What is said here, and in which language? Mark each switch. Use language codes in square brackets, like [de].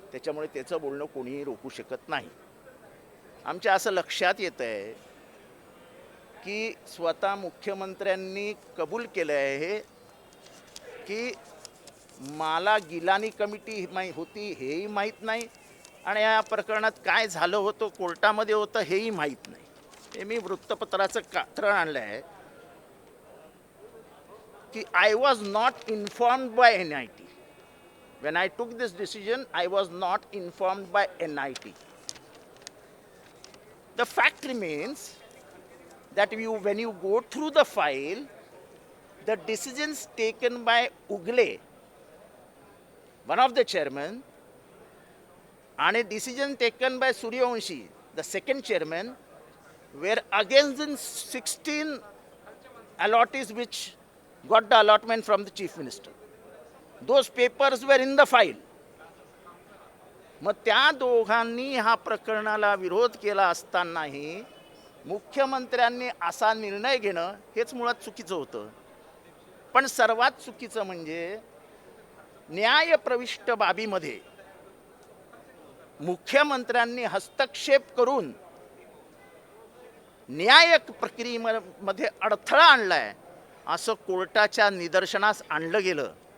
[mr] त्याच्यामुळे त्याचं बोलणं कोणीही रोखू शकत नाही. आमच्या असं लक्षात येतं आहे की स्वतः मुख्यमंत्र्यांनी कबूल केलं आहे की मला गिलानी कमिटी होती हेही माहीत नाही आणि या प्रकरणात काय झालं होतं कोर्टामध्ये होतं हेही माहीत नाही. हे मी वृत्तपत्राचं कात्रण आणलं आहे की [en] I was not informed by NIT. When I took this decision, I was not informed by NIT. The fact remains that when you go through the file, the decisions taken by Ugle, one of the chairmen, and a decision taken by Suryavanshi, the second chairman, were against the 16 allottees which got the allotment from the chief minister. Those papers were in the file. [mr] मग त्या दोघांनी हा प्रकरणाला विरोध केला असतानाही मुख्यमंत्र्यांनी असा निर्णय घेणं हेच मुळात चुकीचं होतं. पण सर्वात चुकीचं म्हणजे न्यायप्रविष्ट बाबीमध्ये मुख्यमंत्र्यांनी हस्तक्षेप करून न्याय प्रक्रियेमध्ये अडथळा आणलाय असं कोर्टाच्या निदर्शनास आणलं गेलं.